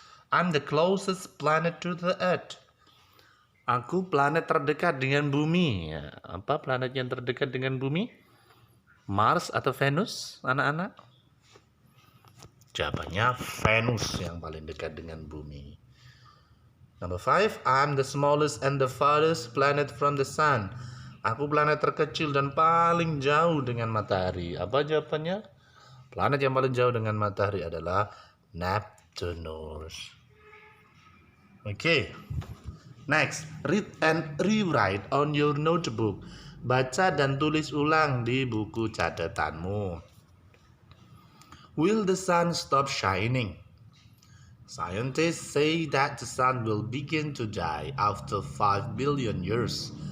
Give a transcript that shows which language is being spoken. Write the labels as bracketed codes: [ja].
[en] I'm the closest planet to the earth. [id] Aku planet terdekat dengan bumi. Ya, apa planet yang terdekat dengan bumi? Mars atau Venus, anak-anak? Jawabannya Venus yang paling dekat dengan bumi. [en] Number 5, I'm the smallest and the farthest planet from the sun. [id] Aku planet terkecil dan paling jauh dengan matahari. Apa jawabannya? Planet yang paling jauh dengan matahari adalah Neptunus. [en] Okay. Next, read and rewrite on your notebook. [id] Baca dan tulis ulang di buku catatanmu. [en] Will the sun stop shining? Scientists say that the sun will begin to die after 5 billion years.